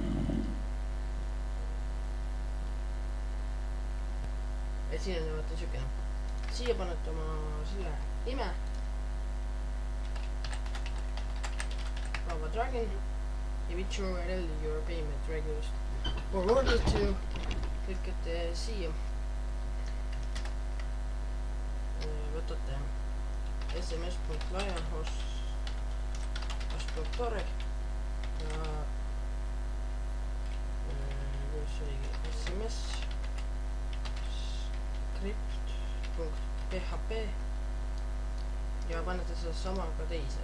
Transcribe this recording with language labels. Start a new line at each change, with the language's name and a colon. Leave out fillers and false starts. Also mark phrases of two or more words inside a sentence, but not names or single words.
Estonian: Ja siin on vaata sükene. Siia panete oma selle nime.
English: Lava Dragon ja which URL your payment regulars forwarded to.
Estonian: Klikkate siia. Võtate sms.lionhost.org ja kus oli sms script.php ja panete seda sama ka teise.